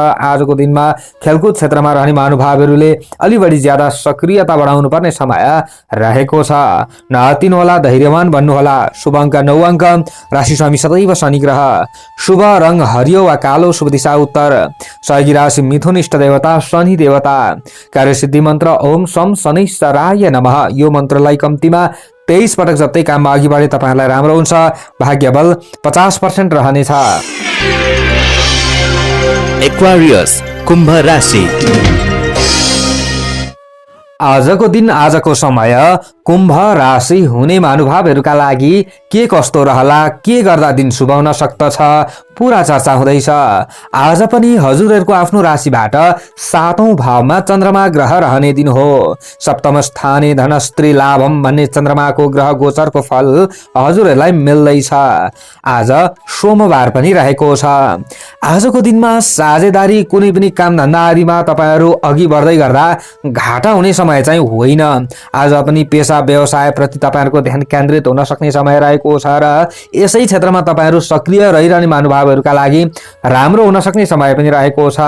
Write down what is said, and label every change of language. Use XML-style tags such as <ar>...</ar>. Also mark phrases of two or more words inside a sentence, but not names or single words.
<ne>आजको दिनमा खेलकुद क्षेत्रमा रहने महानुभावहरूले अलि बढी ज्यादा सक्रियता बढाउनु पर्ने समय रहेको छ। नआत्तिनु होला, धैर्यवान बन्नु होला। शुभ अङ्क 9 अङ्क, राशि स्वामी सदैव शनि ग्रह, शुभ रङ हरियो वा कालो, शुभ दिशा उत्तर, सहयोगी राशि मिथुन, इष्ट देवता शनि देवता, कार्यसिद्धि मन्त्र</ne> <sa>ओम सम शनैश्चराय नमः।</sa> <ne>यो मन्त्रलाई कम्तीमा 23 पटक जप्दै काममा अघि बढे तपाईहरुलाई राम्रो हुन्छ। भाग्यबल 50% रहनेछ। एक्वारियस कुम्भ राशि। आजको दिन आजको समय कुम्भ राशि हुने महानुभावहरूका लागि के कस्तो रहला, के गर्दा दिन शुभ हुन सक्दछ, पुरा चर्चा हुँदैछ। आज पनि हजुरहरूको आफ्नो राशिबाट 7औं भावमा चन्द्रमा ग्रह रहने दिन हो।</ne> <sa>सप्तम स्थाने धनस्त्री लाभम</sa> <ne>भन्ने चन्द्रमाको ग्रह गोचरको फल हजुरहरूलाई मिल्दैछ। आज सोमबार पनि रहेको छ। आजको दिनमा साझेदारी कुनै पनि कामधन्दा आदिमा तपाईँहरू अघि बढ्दै गर्दा घाटा हुने समय चाहिँ होइन। आज पनि पेसा व्यवसाय प्रति तपाईँहरूको ध्यान केन्द्रित हुन सक्ने समय रहेको छ र यसै क्षेत्रमा तपाईँहरू सक्रिय रहिरहने महानुभावहरूका लागि राम्रो हुन सक्ने समय पनि रहेको छ।</ne>